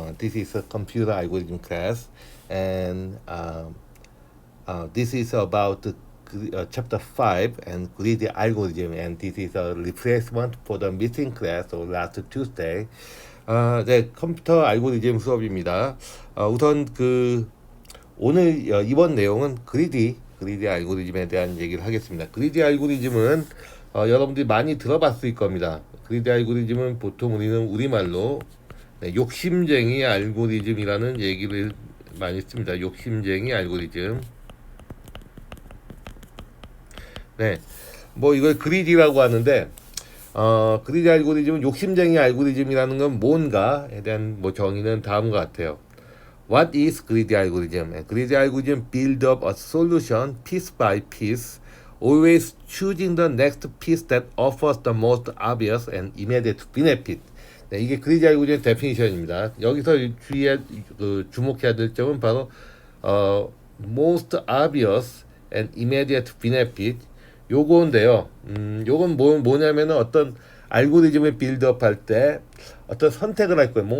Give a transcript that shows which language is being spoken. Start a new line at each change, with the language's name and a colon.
English: This is a computer algorithm class, and this is about chapter 5 and greedy algorithm, and this is a replacement for the missing class of last Tuesday.
Korean: 네, 컴퓨터 알고리즘 수업입니다. 우선 오늘 이번 내용은 그리디 알고리즘에 대한 얘기를 하겠습니다. 그리디 알고리즘은 여러분들이 많이 들어봤을 겁니다. 그리디 알고리즘은 보통 우리는 우리말로 네, 욕심쟁이 알고리즘이라는 얘기를 많이 씁니다. 욕심쟁이 알고리즘. 네, 뭐 이걸 그리디라고 하는데 그리디 알고리즘은 욕심쟁이 알고리즘이라는 건 뭔가에 대한 뭐 정의는 다음과 같아요.
English: What is greedy algorithm? A greedy algorithm build up a solution piece by piece, always choosing the next piece that offers the most obvious and immediate benefit.
Korean: 네, 이게 그리디 알고리즘 데피니션입니다. 여기서 주목해야 될 점은 바로
English: most obvious and immediate benefit
Korean: 요거인데요. 요건 뭐냐면은 어떤 알고리즘을 빌드업 할 때 어떤 선택을 할 거예요.